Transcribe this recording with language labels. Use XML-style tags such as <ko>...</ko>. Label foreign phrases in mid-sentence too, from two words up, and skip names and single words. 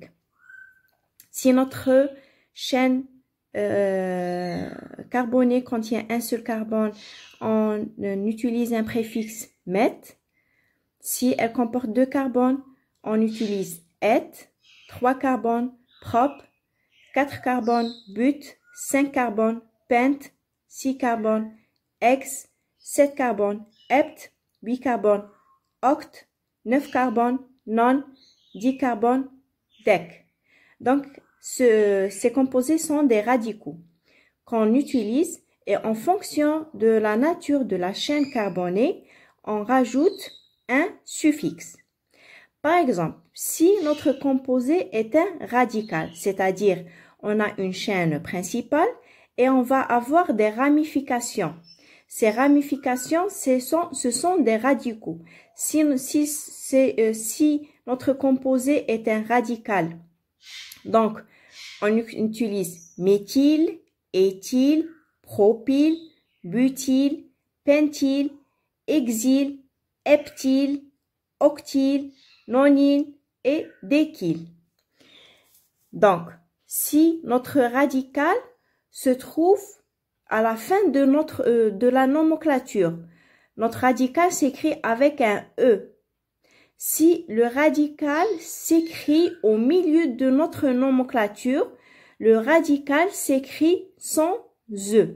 <fr>Si notre chaîne carbonée contient un seul carbone, on utilise un préfixe met. Si elle comporte 2 carbones, on utilise et, 3 carbones, prop, 4 carbones, but, 5 carbones, pent, 6 carbones, hex, 7 carbones, hept, 8 carbones, oct, 9 carbones, non, 10 carbones, dec. Donc, ces composés sont des radicaux qu'on utilise et en fonction de la nature de la chaîne carbonée, on rajoute un suffixe. Par exemple, si notre composé est un radical, c'est-à-dire on a une chaîne principale et on va avoir des ramifications. Ces ramifications, ce sont des radicaux. Si notre composé est un radical, donc on utilise méthyle, éthyle, propyle, butyl, pentyl, hexyle, heptyle, octyle, nonyle et décyle. Donc, si notre radical se trouve à la fin de la nomenclature, notre radical s'écrit avec un E. Si le radical s'écrit au milieu de notre nomenclature, le radical s'écrit sans E.</fr>